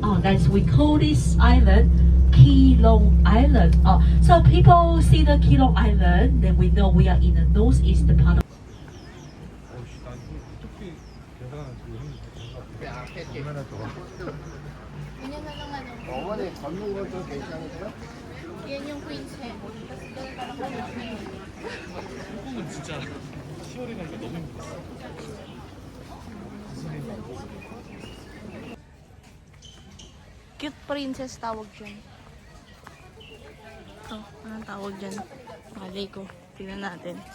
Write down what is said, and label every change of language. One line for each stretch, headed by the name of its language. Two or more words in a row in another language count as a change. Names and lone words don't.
English: That's we call this island Keelung Island. So people see the Keelung Island, then we know we are in the northeast part of.
Korean: 어머니 걷는 것도 괜찮으세요?
Filipino: Yan yung
English: queen's head.
Filipino: Tapos doon ka nakalagay.
Korean: 한국은 진짜 10월에 가니까 너무 힘들었어.
English: Cute princess
Filipino: tawag dyan. Oh, anong tawag dyan? Malay ko. Tingnan natin.